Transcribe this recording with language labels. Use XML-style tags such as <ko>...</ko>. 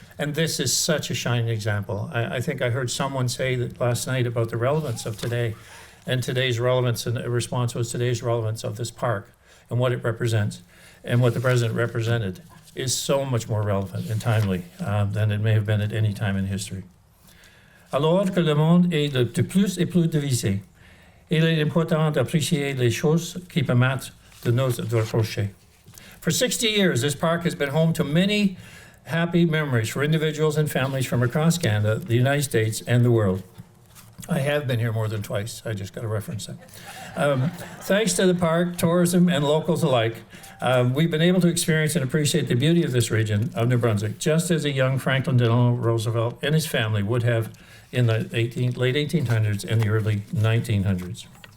<en>And this is such a shining example. I think I heard someone say that last night about the relevance of today, and today's relevance, and the response was today's relevance of this park and what it represents, and what the president represented is so much more relevant and timely than it may have been at any time in history.</en> <fr>Alors que le monde est de plus et plus divisé, il est important d'apprécier les choses qui permettent de nous rapprocher.</fr> <en>For 60 years, this park has been home to many happy memories for individuals and families from across Canada, the United States, and the world. I have been here more than twice. I just got to reference that. Thanks to the park, tourism, and locals alike, we've been able to experience and appreciate the beauty of this region of New Brunswick, just as a young Franklin Delano Roosevelt and his family would have in the late 1800s and the early 1900s.</en>